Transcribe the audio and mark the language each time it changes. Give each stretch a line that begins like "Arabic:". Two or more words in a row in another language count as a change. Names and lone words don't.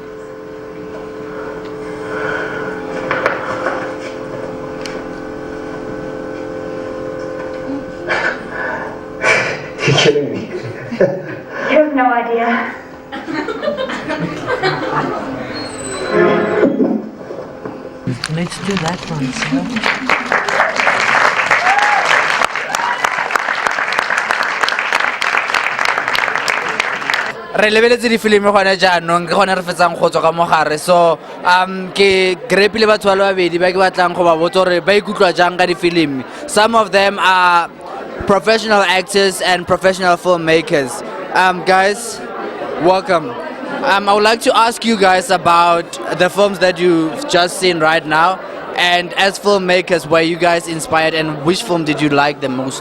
English: You're killing me. You have no idea. Let's do that one, sir.
Tswana: Re lebeletse di filimi gona jaanong ke gone re fetsang go tswa ka mogare so ke grepile batho ba le babedi ba ke batlang go ba botsa gore ba ikutlwa jang ka di filimi.
English: Some of them are professional actors and professional filmmakers. Guys, welcome. I would like to ask you guys about the films that you've just seen right now, and as filmmakers, were you guys inspired, and which film did you like the most?